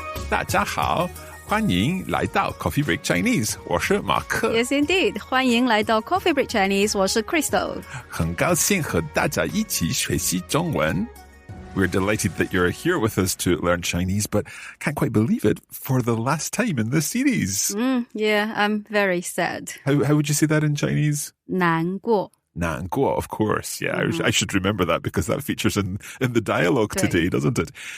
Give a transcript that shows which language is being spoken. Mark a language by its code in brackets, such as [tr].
[zh] 大家好，欢迎来到 Coffee Break Chinese， 我是马克。 [en] Yes, indeed. [zh] 欢迎来到 Coffee Break Chinese， 我是 Crystal。很高兴和大家一起学习中文。 [en] We're delighted that you're here with us to learn Chinese, but can't quite believe it for the last time in this series. Yeah, I'm very sad. How would you say that in Chinese? [zh] 难过。 [en] Nanguo, of course. Yeah, I should remember that because that features in the dialogue today, doesn't it?